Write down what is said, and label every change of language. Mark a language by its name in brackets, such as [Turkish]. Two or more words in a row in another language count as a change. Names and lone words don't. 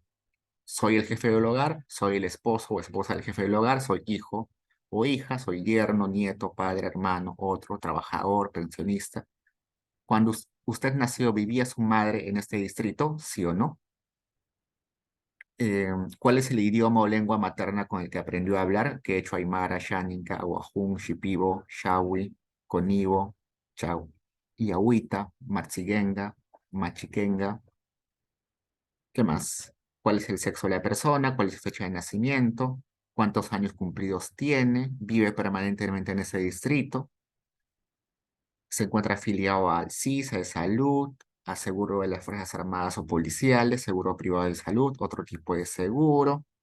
[Spanish] Soy el jefe del hogar, soy el esposo o esposa del jefe del hogar, soy hijo o hija, soy yerno, nieto, padre, hermano, otro, trabajador, pensionista. Cuando usted nació, ¿vivía su madre en este distrito? ¿Sí o no? ¿Cuál es el idioma o lengua materna con el que aprendió a hablar? Quechua, Aymara, Xáninga, Wajún, Shipibo, Shawi, Conibo, Chau, Yahuita, Matsiguenga, Machiquenga. ¿Qué más? ¿Cuál es el sexo de la persona? ¿Cuál es su fecha de nacimiento? ¿Cuántos años cumplidos tiene? ¿Vive permanentemente en ese distrito? ¿Se encuentra afiliado al SIS, de salud, a seguro de las Fuerzas Armadas o policiales, seguro privado de salud, otro tipo de seguro?